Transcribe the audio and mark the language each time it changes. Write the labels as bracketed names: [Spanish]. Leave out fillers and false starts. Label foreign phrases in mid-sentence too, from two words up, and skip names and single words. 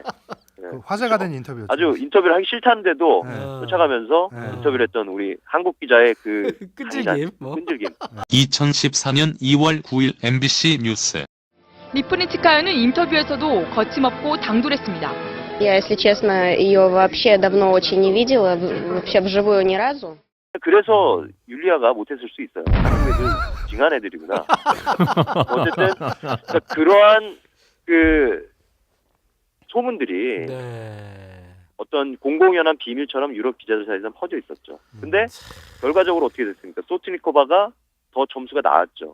[Korean] 그 화제가 된 인터뷰였죠. 아주 인터뷰를 하기 싫다는데도 쫓아가면서 네. 인터뷰를 했던 우리 한국 기자의 그 끈질김. 뭐. 끈질김. 2014년 2월 9일 MBC 뉴스. 리프니츠카야는 인터뷰에서도 거침없고 당돌했습니다. [Russian] Я, если честно, ее вообще давно очень не видела, вообще вживую ни разу. [Korean] 그래서 율리아가 못했을 수 있어요. 한국 애들 징한 애들이구나. 어쨌든 그러니까 그러한 그 소문들이 네. 어떤 공공연한 비밀처럼 유럽 기자들 사이에서 퍼져 있었죠. 근데 결과적으로 어떻게 됐습니까? 소트니코바가 더 점수가 나왔죠.